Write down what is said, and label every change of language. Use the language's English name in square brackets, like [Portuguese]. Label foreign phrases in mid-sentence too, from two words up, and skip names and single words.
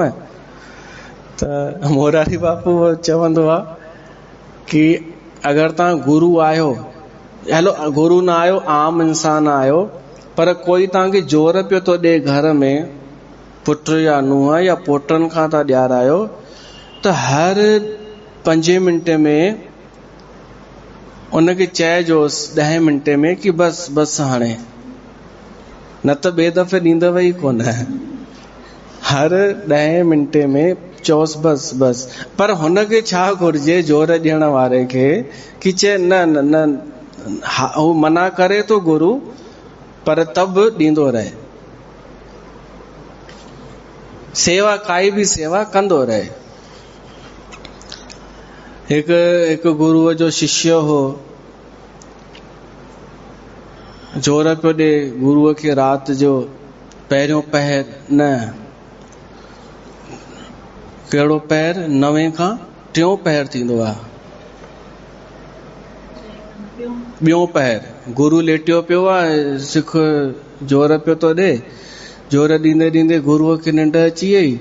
[Sindhi] त मोरारी बापू चवंदो आहे कि अगरि तव्हां गुरू आहियो, हलो गुरू न आहियो, आम इंसान आहियो, पर कोई तव्हांखे जोर पियो थो ॾे घर में, पुट या नुंहुं या पोटनि खां था ॾियारायो, त हर 5 मिंट में उनखे चइजोसि 10 मिंट में कि बस हाणे, न त ॿिए दफ़े ॾींदव ई कोन। हर 10 मिंट में चओसि बस। पर हुनखे छा घुर्जे, जोर ॾियण वारे खे, कि चए न, हू मना करे तो गुरू, पर तब ॾींदो रहे, सेवा काई बि सेवा कंदो रहे। हिकु गुरुअ जो शिष्य हो, जोर पियो ॾे गुरुअ खे राति जो पहिरियों पहर न, कहिड़ो पहर, 9 खां 3 पहर थींदो आहे, ॿियों पहर। गुरु लेटियो पियो आहे, सिख जोर पियो थो ॾे, जोर ॾींदे ॾींदे गुरुअ खे निंड अची वई।